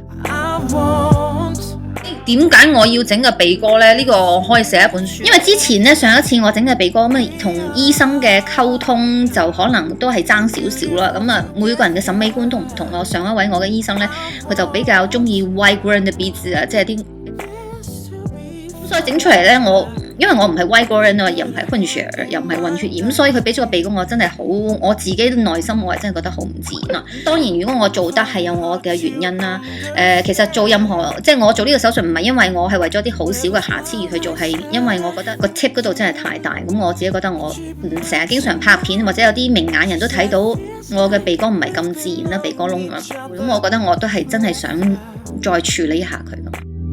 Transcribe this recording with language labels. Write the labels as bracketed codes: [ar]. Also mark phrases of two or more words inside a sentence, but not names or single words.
[yue] 點解我要整個鼻哥呢？呢個我可以寫一本書，因為之前呢，上一次我整嘅鼻哥咁同醫生嘅溝通就可能都係爭少少啦。咁啊，每個人嘅審美觀都唔同咯。上一位我嘅醫生呢，佢就比較中意 [en] wide grown [yue] 嘅鼻子啊，即係啲，所以整出嚟呢，因為我唔係 [en] wide grown [yue] 啊，又唔係混血，又唔係混血兒，所以佢俾咗個鼻哥我真係好，我自己內心我係真係覺得好唔自然啦。當然如果我做得係有我嘅原因啦，其實做任何即係我做呢個手術唔係因為我係為咗啲好少嘅瑕疵而去做，係因為我覺得個 tip 嗰度真係太大，咁我自己覺得我成日經常拍片或者有啲明眼人都睇到我嘅鼻哥唔係咁自然啦，鼻哥窿啊，咁我覺得我都係真係想再處理一下佢咁。